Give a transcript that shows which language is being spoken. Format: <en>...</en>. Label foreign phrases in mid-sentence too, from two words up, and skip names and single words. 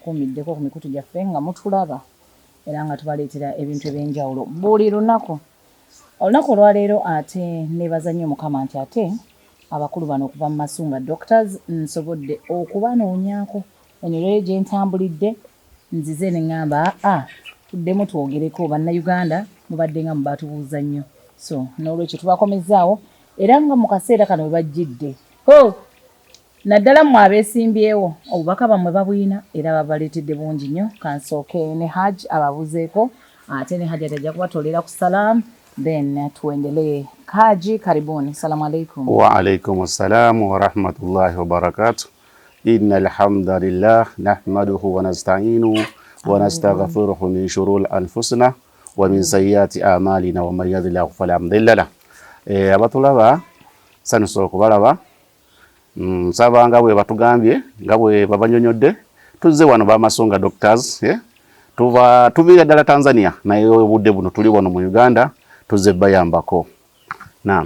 <lg>ku mikutu gyaffe nga mutulaba era nga tubaleetera ebintu ebyenjawulo buli lunaku olunaku olwaleero ate nebaza nnyo Mukama nti ate abakulu bano okuva mu Masunga Doctors nsobodde okubanoonyaako enyolero gye ntambulidde nzize ne ŋŋamba tuddemu twogereko bannayuganda mubadde nga mubatubuuza nnyo so n'olwekyo tubakomezzaawo era nga mu kaseera kano bwe bajjidde naddala mmwe abeesimbyewo obubaka bamwe babwina era babaleetedde bungi nnyo kansooke ne Hajj ababuzeeko ate ne Hajj atajja kubatolera ku salaamu then tuendelee.</lg> <sw>Haji, karibuni.</sw> <ar>السلام عليكم. وعليكم السلام ورحمة الله وبركاته. إن الحمد لله نحمده ونستعينه ونستغفره من شرور أنفسنا ومن سيئات أعمالنا ومن يهده الله فلا مضل له.</ar> <lg>Abatulaba sanuso kubalaba nsaba nga bwe batugambye nga bwe babanyonyodde tuzze wano ba Masunga Doctors tuvira ddala Tanzania naye obudde buno tuli wano mu Uganda tuzze bayambako. Naam.</lg>